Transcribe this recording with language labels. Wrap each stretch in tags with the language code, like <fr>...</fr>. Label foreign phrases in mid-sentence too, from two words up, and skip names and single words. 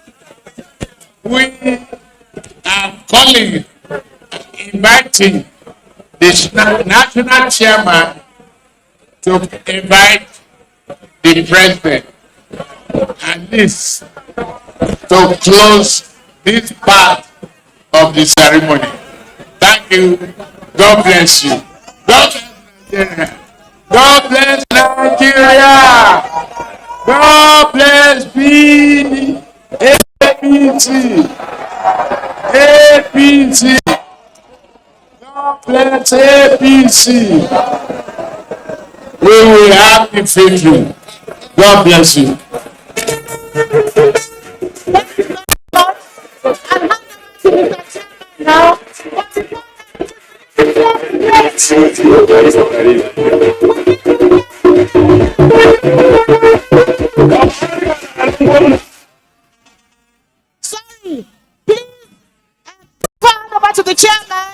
<en>We are calling, inviting the national chairman to invite the president and this to close this part of the ceremony. Thank you. God bless you. God bless Nigeria. God bless Nigeria. God bless APC. APC. God bless APC. We will have the victory. God bless you. Now, sorry, please hand over to the chairman.</en>